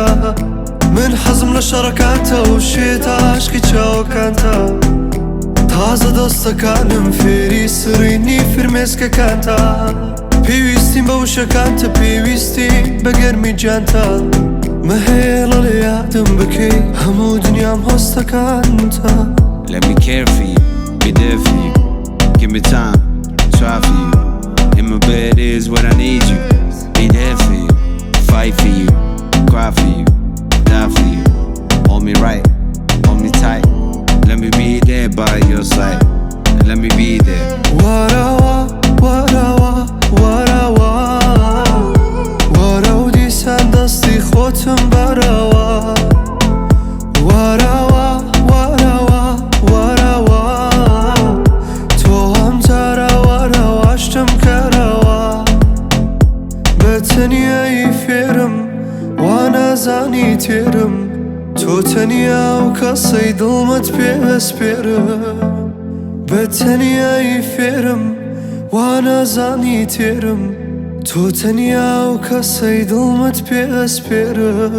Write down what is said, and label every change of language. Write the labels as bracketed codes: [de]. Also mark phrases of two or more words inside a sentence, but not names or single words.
[ckb] من حەزم لە شەڕەکانتە و شێتە عاشقی چاوەکانتە تازە دەستەکانم فێری سڕینی فرمێسکەکانتە. پێویستیم بە وشەکانتە پێویستیم بە گەرمی جانتە مەهێڵە لە یادم بکەی هەموو دنیام هۆستەکانتە. [en] Let me care for you, be there for you. Give me time, try for you. In my bed is what I need you. Be there for you, fight for you, cry for you, die for you. Hold me right, hold me tight. Let me be there by your side. Let me be there. [ckb] وەرەوە وەرەوە وەرەوە وەرە و دیسان دەستی خۆتم بەرەوە وەرەوە وەرەوە وەرەوە تۆ هەم جارە وەرەوە شتم کەرەوە بە تەنیایی فێرم وا نازانی تێرم تۆ تەنیا و کەسەی دڵمت پێوەسپێرە بە تەنیایی فێرم وا نازانی تێرم تۆ تەنیا و کەسەی دڵمت پێوەسپێرە.